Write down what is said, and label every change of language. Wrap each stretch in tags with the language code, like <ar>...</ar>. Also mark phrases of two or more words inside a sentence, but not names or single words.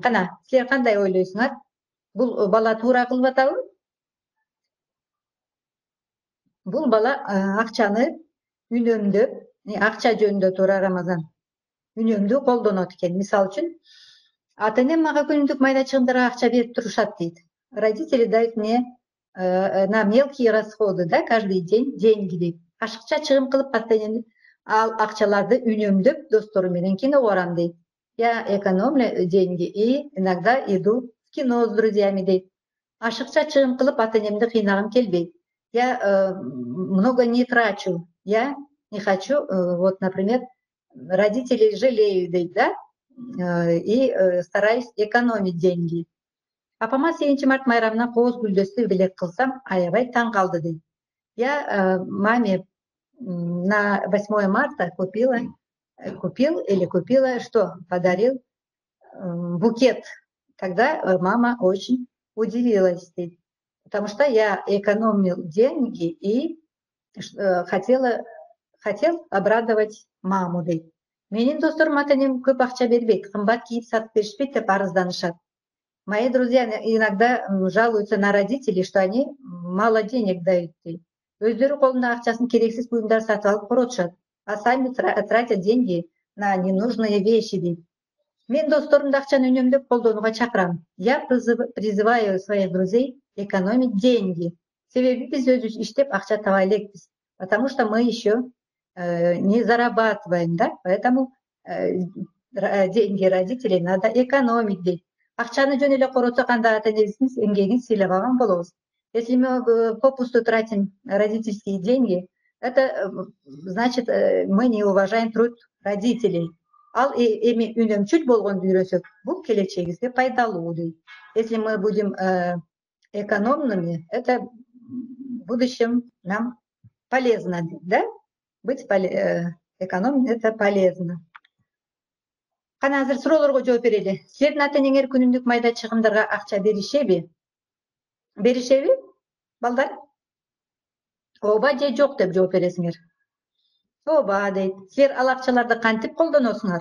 <ky>Кана, силер кандай ойлойсуңар? Бул бала туура кылып атабы? Бул бала акчаны үнөмдөп, акча жөнүндө туура, Рамазан, үнөмдүү колдонот экен. Мисалы үчүн, Ата-энем мага күнүмдүк майда чыгымдарга акча берип турушат дейт.</ky> <ru>Родители дают мне на мелкие расходы, да, каждый день деньги дейт.</ru> <ky>Ашыкча чыгым кылып ата-энем ал акчаларды үнөмдөп досторум менен киного барам дейт.</ky> <ru>Я экономлю деньги и иногда иду в кино с друзьями дейт.</ru> <ky>Ашыкча чыгым кылып ата-энемди кыйнагым келбейт.</ky> <ru>Я много не трачу. Я не хочу, вот, например, родителей жалею дейт, да, и стараюсь экономить деньги.</ru> <ky>Апама 7 март майрамына кооз гүлдөстү белек кылсам, аябай таң калды дейт.</ky> <ru>Я маме на 8 марта купил или купила, что подарил букет. Тогда мама очень удивилась, дейт. Потому что я экономил деньги и хотел обрадовать маму,</ru> <ky>дейт. Менин досторум ата-энем көп акча бербейт, кымбат кийип сатып беришпейт деп арызданышат.</ky> <ru>Мои друзья иногда жалуются на родителей, что они мало денег дают.</ru> <ky>Өздөрү колунда акчасын керексиз буюмдар сатып алып коротушат,</ky> <ru>а сами тратят деньги на ненужные вещи дейт.</ru> <ky>Мен досторумду акчаны үнөмдөп колдонууга чакырам.</ky> <ru>Я призываю своих друзей экономить деньги.</ru> <ky>Себеби биз өзүбүз иштеп акча таба элекпиз.</ky> <ru>Потому что мы еще не зарабатываем, да? Поэтому деньги родителей надо экономить дейт.</ru> <ky>Акчаны жөн эле коротсок, анда ата-энебиздин эмгегин сыйлабаган болобуз.</ky> <ru>Если мы попусту тратим родительские деньги, это значит, мы не уважаем труд родителей.</ru> <ky>Ал эми үнөмчүл болгонду үйрөнсөк, бул келечегибизге пайдалуу дейт.</ky> <ru>Если мы будем экономными, это в будущем нам полезно, да? Быть экономным — это полезно.</ru> <ky>Кана азыр суроолорго жооп берели. Силердин ата-энеңер күнүмдүк майда чыгымдарга акча беришеби? Беришеби, балдар? Ооба же жок деп жооп бересиңер. Ооба дейт. Силер ал акчаларды кантип колдоносуңар?</ky>